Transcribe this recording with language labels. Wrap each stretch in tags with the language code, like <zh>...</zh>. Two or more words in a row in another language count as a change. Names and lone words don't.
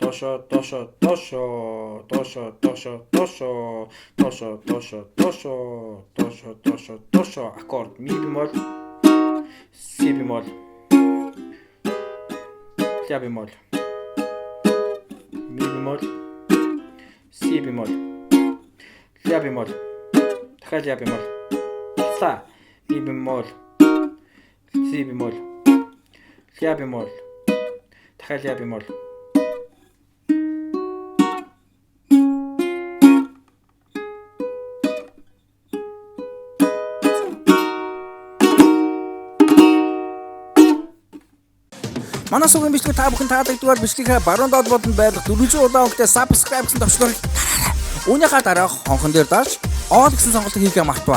<mn>Доошо аккорд ми бемол си бемол ля бемол ми бемол си бемол ля бемол дахиад ля бемол ла ми бемол си бемол ля бемол дахиад яа бемол. Манай сувгийн бичлэг та бүхэн таалагддагаар бичлэгээ баруун доод бодонд байх 400 удаа өгдөө subscribe гэсэн төвшгөрийг үүнийхээ дараа хонхон дээр дарж all гэсэн сонголтыг хийхээ мартаваа.</mn>